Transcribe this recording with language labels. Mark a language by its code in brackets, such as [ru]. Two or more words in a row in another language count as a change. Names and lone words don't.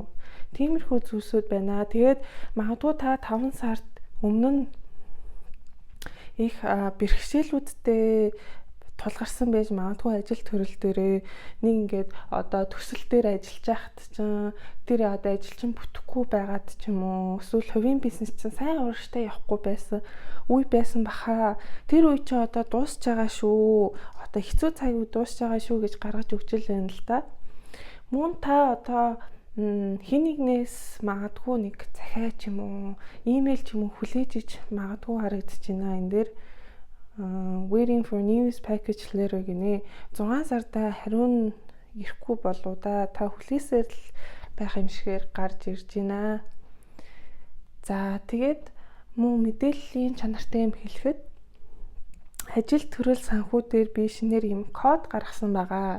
[mn] Тиймэрхүү зүйлсүүд байна. Тэгээд магадгүй та 5 сард өмнө нь их бэрхшээлүүдтэй тулгарсан байж магадгүй ажил төрөл дээрээ нэг ингээд одоо төсөл дээр ажиллаж байхад чинь тэр одоо ажил чинь бүтэхгүй байгаад ч юм уу эсвэл хувийн бизнес чинь сайн уурштай явахгүй байсан үе байсан баха. Тэр үе чинь одоо дуусч байгаа шүү. Одоо хэцүү цаг үе дуусч байгаа шүү гэж гаргаж өгч л байна л да. Мөн та одоо хин нэгнээс магадгүй нэг захиа ч юм уу, имэйл ч юм уу хүлээж иж магадгүй харагдаж байна. Энэ дээр [en] waiting for news package letter [mn] гинэ. 6 сарда хариу ирэхгүй болоо да. Та хүлээсээр л байх юм шигээр гарч ирж байна. За тэгээд мөн мэдээллийн чанартай юм хэлэхэд ажил төрөл санхүү дээр би шинээр юм код гаргасан байгаа.